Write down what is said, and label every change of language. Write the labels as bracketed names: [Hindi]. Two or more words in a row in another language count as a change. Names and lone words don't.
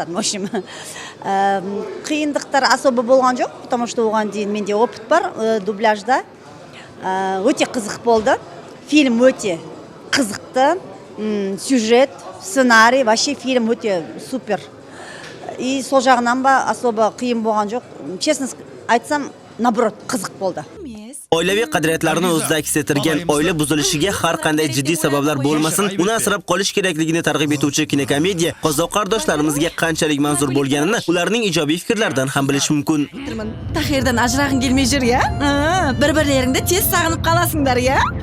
[Russian] В общем, [Kazakh] қиындықтар особо болған жоқ, [Russian] потому что [Kazakh] оған дейін менде опыт бар дубляжда. Өте қызық болды. Фильм өте қызықты. Сюжет, сценарий, вообще фильм өте супер. И сол жағынан ба особо қиын болған жоқ. Честно айтсам, наоборот, қызық болды. [Uzbek] Oilaviy qadriyatlarni o'zida aks ettirgan oila buzilishiga har qanday jiddiy sabablar bo'lmasin, uni asrab qolish kerakligini targ'ib etuvchi kinokomediya qozoq qardoshlarimizga qanchalik manzur bo'lganini ularning ijobiy fikrlaridan ham bilish mumkin. Tahirdan ajrag'ing kelmay jur ya. Bir-birlaringda tez sog'inib qolasinglar ya.